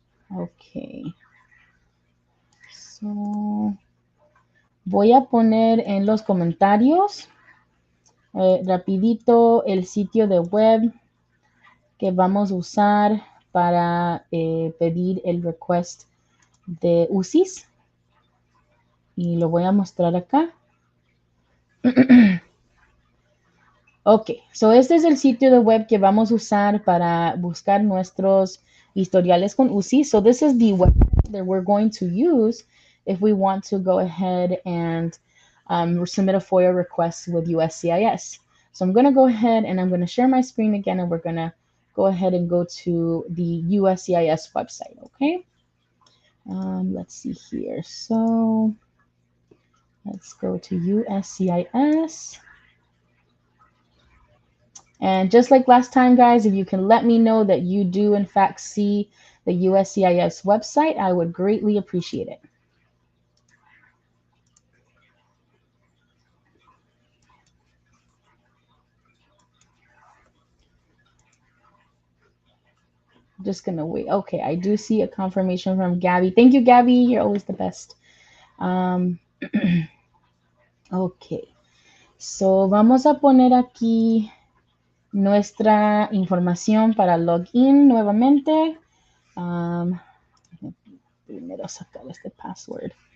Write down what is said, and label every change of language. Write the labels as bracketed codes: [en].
[es] Ok. So, voy a poner en los comentarios rapidito el sitio de web que vamos a usar para pedir el request de USCIS. Y lo voy a mostrar acá. Ok, so este es el sitio de web que vamos a usar para buscar nuestros historiales con UCI. [en] So this is the website that we're going to use if we want to go ahead and submit a FOIA request with USCIS. So I'm going to go ahead and I'm going to share my screen again, and we're going to go ahead and go to the USCIS website, okay? Let's see here. So let's go to USCIS. And just like last time, guys, if you can let me know that you do in fact see the USCIS website, I would greatly appreciate it. Just gonna wait. Okay, I do see a confirmation from Gabby. Thank you, Gabby. You're always the best. [es] Ok, so vamos a poner aquí nuestra información para login nuevamente. Primero sacar este password.